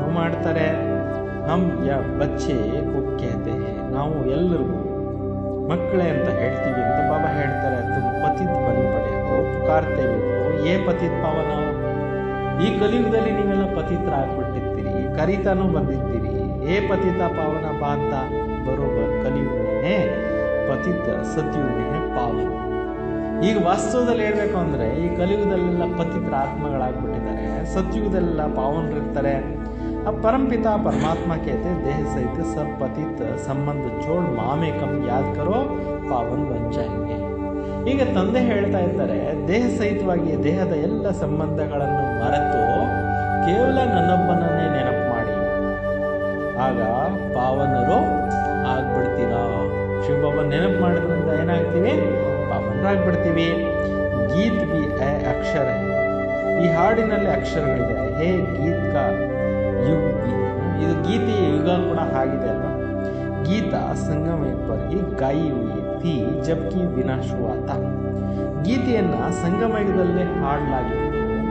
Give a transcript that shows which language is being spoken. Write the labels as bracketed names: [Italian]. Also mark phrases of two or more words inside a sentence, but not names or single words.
[Hindi] ಮಾಡ್ತಾರೆ हम या बच्चे को कहते हैं [Kannada] ನಾವು ಎಲ್ಲರಿಗೂ ಮಕ್ಕಳೇ ಅಂತ ಹೇಳ್ತೀವಿ ಅಂತ ಬಾಬಾ ಹೇಳ್ತಾರೆ [Hindi] तुम पतित बन पड़े हो पुकारते हो ये पतित पावन [Kannada] ಈ ಕಲಿಯುಗದಲ್ಲಿ ನೀವೆಲ್ಲ ಪತಿತರಾಗ್ಬಿಟ್ಟಿರ್ತೀರಿ ಕರಿತಾನೂ ಬಂದಿರ್ತೀರಿ ಏ ಪತಿತ ಪಾವನ ಬಾಂತ ಬರೋಬರ್ ಕಲಿಯುಗನೇ ಪತಿತ ಸತ್ಯುಗನೇ ಪಾವನ ಈಗ ವಾಸ್ತವದಲ್ಲಿ ಹೇಳ್ಬೇಕು ಅಂದರೆ ಈ ಕಲಿಯುಗದಲ್ಲೆಲ್ಲ ಪತಿತರ ಆತ್ಮಗಳಾಗ್ಬಿಟ್ಟಿದ್ದಾರೆ ಸತ್ಯುಗದಲ್ಲೆಲ್ಲ ಪಾವನರಿರ್ತಾರೆ [Hindi] अब परमपिता परमात्मा कहते देह सहित सब पतित संबंध जोड़ मामे कम याद करो पावन बन जाएंगे [Kannada] ಈಗ ತಂದೆ ಹೇಳ್ತಾ ಇದ್ದಾರೆ ದೇಹ ಸಹಿತವಾಗಿ ದೇಹದ ಎಲ್ಲ ಸಂಬಂಧಗಳನ್ನು ಮರೆತು ಕೇವಲ ನನ್ನೊಬ್ಬನನ್ನೇ ನೆನಪು ಮಾಡಿ ಆಗ ಪಾವನರು ಆಗ್ಬಿಡ್ತೀರಾ ಶಿವಬಾಬಾ ನೆನಪು ಮಾಡೋದ್ರಿಂದ ಏನಾಗ್ತೀವಿ ಪಾವನರಾಗ್ಬಿಡ್ತೀವಿ [Hindi] गीत भी अक्षर [Kannada] ಈ ಹಾಡಿನಲ್ಲಿ ಅಕ್ಷರಗಳಿದೆ [Hindi] है गीत का युग भी [Kannada] ಇದು ಗೀತೆಯ ಯುಗ ಕೂಡ ಆಗಿದೆ ಅಲ್ವಾ [Hindi] गीता संगम पर ही गाई हुई थी जबकि विनाश हुआ था [Kannada] ಗೀತೆಯನ್ನ ಸಂಗಮಯುಗದಲ್ಲೇ ಹಾಡಲಾಗಿತ್ತು